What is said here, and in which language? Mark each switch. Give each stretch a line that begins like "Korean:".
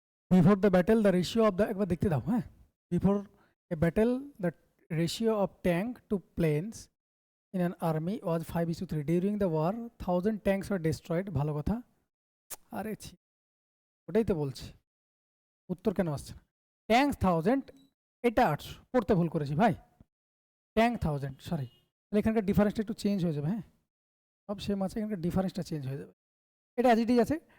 English: before the battle the ratio of the,
Bangla: একবার দেখতে দাও, হ্যাঁ।
English: Before a battle the ratio of tank to planes in an army was 5:3. During the war 1000 tanks were destroyed.
Bangla: ভালো কথা। আরে ছি, ওটাই তো বলছি, উত্তর কেন আসছে না? ট্যাঙ্ক 1000, এটা 800, পড়তে ভুল করেছি ভাই। Tank 1000, sorry. তাহলে এখানকার ডিফারেন্সটা একটু চেঞ্জ হয়ে যাবে, হ্যাঁ, সব সেম আছে, এখানকার ডিফারেন্সটা চেঞ্জ হয়ে যাবে। এটা
English: as it is
Bangla: আছে।